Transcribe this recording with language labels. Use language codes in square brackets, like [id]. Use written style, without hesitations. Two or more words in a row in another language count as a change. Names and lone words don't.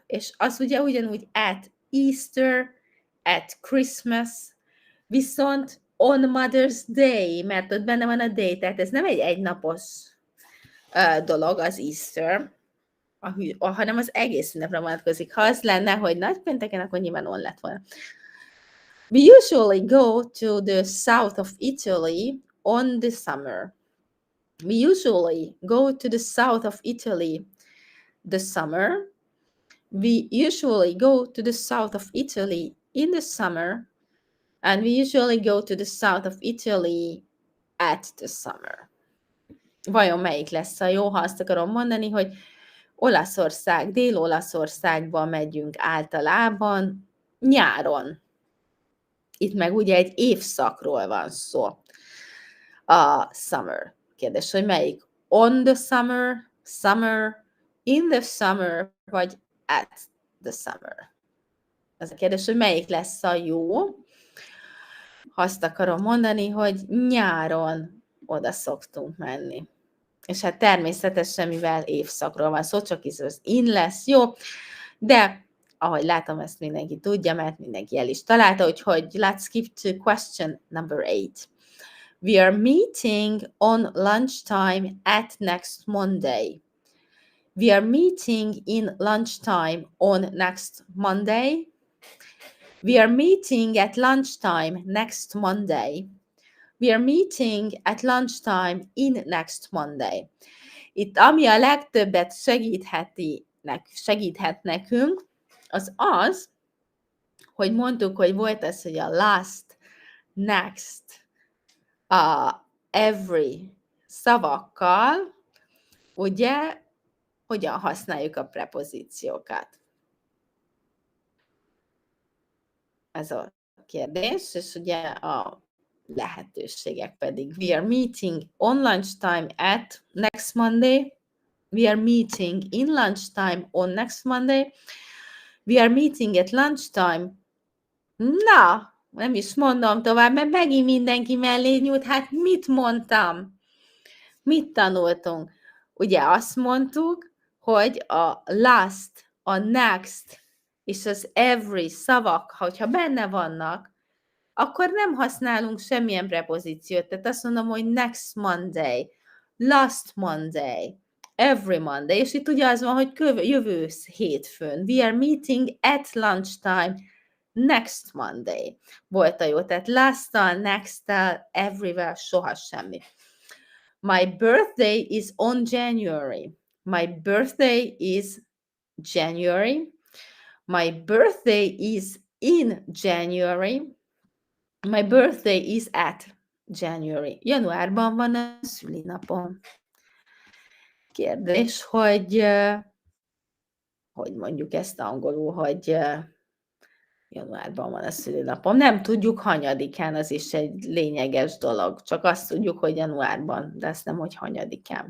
[hu] És az ugye ugyanúgy [en] at Easter, at Christmas, viszont on Mother's Day, [hu] mert ott benne van a day, tehát ez nem egy egynapos dolog, az Easter, hanem az egész ünnepre vonatkozik. Ha az lenne, hogy nagypénteken, akkor nyilván on lett volna. [en] We usually go to the south of Italy on the summer. We usually go to the south of Italy the summer. We usually go to the south of Italy in the summer, and we usually go to the south of Italy at the summer. [hu] Vajon melyik lesz a jó, ha azt akarom mondani, hogy Olaszország, Dél-Olaszországba megyünk általában nyáron. Itt meg ugye egy évszakról van szó. A summer. Kérdés, hogy melyik? [en] On the summer, summer, in the summer, vagy at the summer. [hu] Ez a kérdés, hogy melyik lesz a jó. Azt akarom mondani, hogy nyáron oda szoktunk menni. És hát természetesen, mivel évszakról van szó, csak is az in lesz jó, de ahogy látom, ezt mindenki tudja, mert mindenki el is találta, úgyhogy [en] let's skip to question number 8. We are meeting on lunchtime at next Monday. We are meeting in lunchtime on next Monday. We are meeting at lunchtime next Monday. We are meeting at lunchtime in next Monday. [hu] Itt ami a legtöbbet segíthet nekünk, az az, hogy mondtuk, hogy volt ez, hogy a [en] last, next, every [hu] szavakkal, ugye, hogyan használjuk a prepozíciókat. Ez a kérdés, és ugye a lehetőségek pedig. [en] We are meeting on lunchtime at next Monday. We are meeting in lunchtime on next Monday. We are meeting at lunchtime. [hu] Na, nem is mondom tovább, mert megint mindenki mellé nyújt. Hát mit mondtam? Mit tanultunk? Ugye azt mondtuk, hogy a last, a next és az every szavak, hogyha benne vannak, akkor nem használunk semmilyen prepozíciót. Tehát azt mondom, hogy [en] next Monday, last Monday, every Monday, [hu] és itt ugye az van, hogy jövő hétfőn. [en] We are meeting at lunchtime next Monday. [hu] Volt a jó, tehát last-tal, next-tal, every-vel soha semmi. [en] My birthday is on January. My birthday is January. My birthday is in January. My birthday is at January. [hu] Januárban van a szülinapom. Kérdés, hogy mondjuk ezt angolul, hogy januárban van a szülinapom. Nem tudjuk hanyadikán, az is egy lényeges dolog. Csak azt tudjuk, hogy januárban, de azt nem, hogy hanyadikán.